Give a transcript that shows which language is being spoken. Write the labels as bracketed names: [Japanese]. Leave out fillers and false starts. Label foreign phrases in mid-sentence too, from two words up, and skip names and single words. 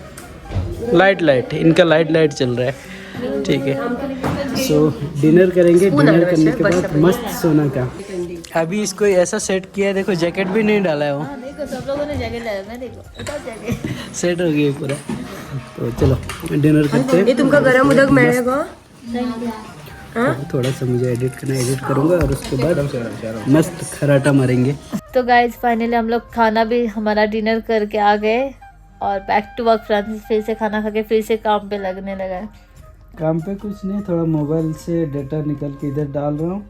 [Hindi] लाइट इनका लाइट चल रहा है। ठीक है, सो डिनर करेंगे। डिनर करने के बाद मस्त सोना का। अभी इसको ऐसा सेट किया है, देखो जैकेट भी नहीं डाला है वो। देखो सब लोगों ने जगह लगाया, मैं देखो सेट हो गया पूरा। तो चलो डिनर करते हैं। ये [Konkani] तुमका गरम उदक मिळेगा। [Hindi] थोड़ा सा मुझे एडिट करना, एडिट करूंगा और उसके बाद मस्त खराटा मारेंगे। तो [English] guys finally [Hindi] हम लोग खाना भी हमारा डिनर करके आ गए और [English] back to work. [Hindi] फ्रांसिस फिर से खाना खा के फिर से काम पे लगने लगा है। काम पे कुछ नहीं, थोड़ा मोबाइल से डाटा निकल के इधर डाल रहा हूँ।